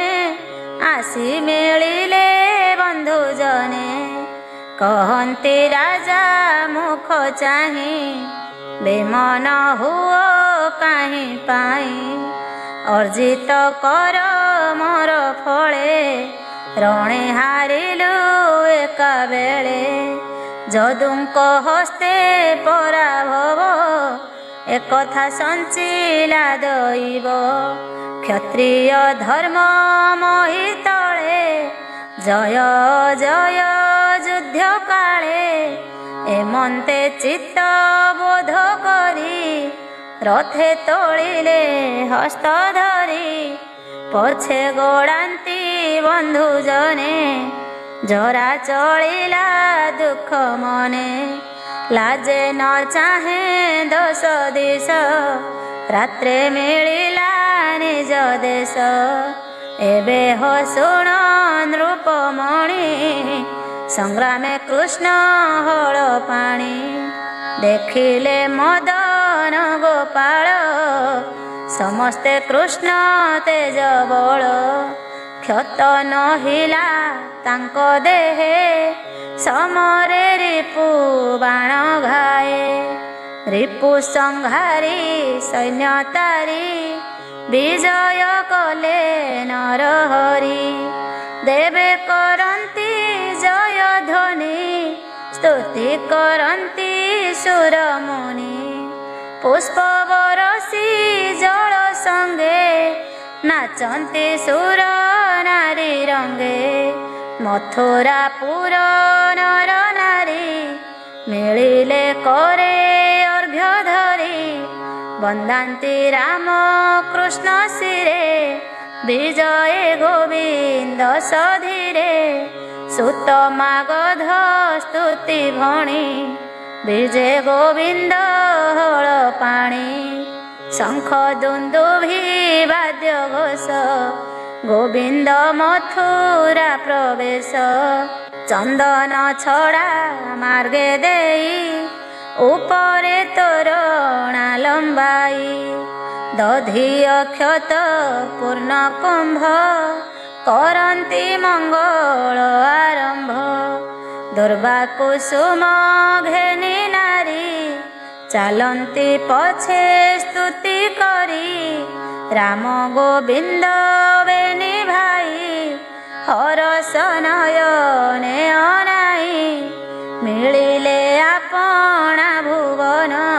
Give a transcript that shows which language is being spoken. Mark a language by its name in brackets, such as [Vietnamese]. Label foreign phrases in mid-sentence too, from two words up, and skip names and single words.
[Odia] ଆସି ମିଳିଲେ ବନ୍ଧୁ ଜନେ କହନ୍ତି ରାଜା ମୁଖ ଚାହିଁ ବେମନ ହୁଅ କାହିଁ ପାଇଁ ଅର୍ଜିତ କର ମୋର ଫଳେ ରଣେ ହାରିଲୁ ଏକା ବେଳେ ଯଦୁଙ୍କ ହସ୍ତେ ପରାଭବ ଏକଥା ସଞ୍ଚିଳା ଦୈବ କ୍ଷତ୍ରିୟ ଧର୍ମ ମୋହିତଲେ ଜୟ ଜୟ ଯୁଦ୍ଧ କାଳେ ଏମନ୍ତେ ଚିତ୍ତ ବୋଧ କରି ରଥେ ତୋଳିଲେ ହସ୍ତ ଧରି ପଛେ ଗୋଡ଼ାନ୍ତି ବନ୍ଧୁ ଜନେ ଜରା ଚଳିଲା ଦୁଖ ମନେ ଲାଜେ ନ ଚାହେଁ ଦଶ ଦିଶ ରାତ୍ରେ ମିଳିଲା ନିଜ ଦେଶ ଏବେ ହୋ ଶୁଣ ନୃପମଣି ସଂଗ୍ରାମେ କୃଷ୍ଣ ହଳ ପାଣି ଦେଖିଲେ ମଦନ ଗୋପାଳ ସମସ୍ତେ କୃଷ୍ଣ ତେଜ ବଳ କ୍ଷତ ନହିଲା ତାଙ୍କ ଦେହେ ସମରେ ରିପୁ ବାଣ ଘାଏ ରିପୁ ସଂହାରି ସୈନ୍ୟ ତାରି ବିଜୟ କଲେ ନରହରି ଦେବେ କରନ୍ତି ଜୟ ଧ୍ୱନି ସ୍ତୁତି କରନ୍ତି ସୁରମୁନି ପୁଷ୍ପ ବରଷି ଜଳ ସଙ୍ଗେ ନାଚନ୍ତି ସୁର ନାରୀ ରଙ୍ଗେ ମଥୁରାପୁର ନର ନାରୀ ମିଳିଲେ କରେ ଅର୍ଘ୍ୟ ଧରି ବନ୍ଦାନ୍ତି ରାମ କୃଷ୍ଣ ଶିରେ ବିଜୟ ଗୋବିନ୍ଦ ସଧୀରେ ସୁତ ମାଗଧ ସ୍ତୁତି ଭଣି ବିଜୟ ଗୋବିନ୍ଦ ହଳ ପାଣି ଶଙ୍ଖ ଦୁନ୍ଦୁଭି ବାଦ୍ୟ ଘୋଷ ଗୋବିନ୍ଦ ମଥୁରା ପ୍ରବେଶ ଚନ୍ଦନ ଛଡ଼ା ମାର୍ଗେ ଦେଇ ଉପରେ ତୋରଣା ଲମ୍ବାଇ ଦଧି ଅକ୍ଷତ ପୂର୍ଣ୍ଣ କୁମ୍ଭ କରନ୍ତି ମଙ୍ଗଳ ଆରମ୍ଭ ଦୁର୍ବା କୁସୁମ ଘେନି ନାରୀ ଚାଲନ୍ତି ପଛେ ସ୍ତୁତି କରି ରାମ ଗୋବିନ୍ଦ ବେନି ଭାଇ ହରଷ ନୟନେ ଅନାଇ ମିଳିଲେ ଆପଣା ଭୁବନ